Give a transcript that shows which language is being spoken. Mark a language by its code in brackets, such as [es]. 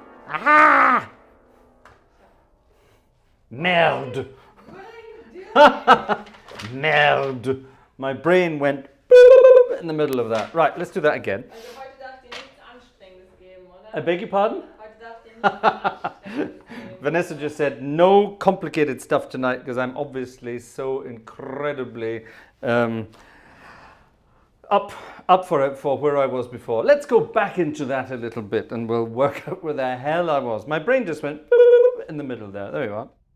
[fr] Ah! Merde. Merde. [en] My brain went in the middle of that. Right, let's do that again. [de] Also heute darf dir nichts Anstrengendes geben, oder? [en] I beg your pardon? [de] Heute darf dir nichts Anstrengendes geben. [en] Vanessa just said no complicated stuff tonight because I'm obviously so incredibly up for it for where I was before. Let's go back into that a little bit and we'll work out where the hell I was. My brain just went in the middle there. There you are.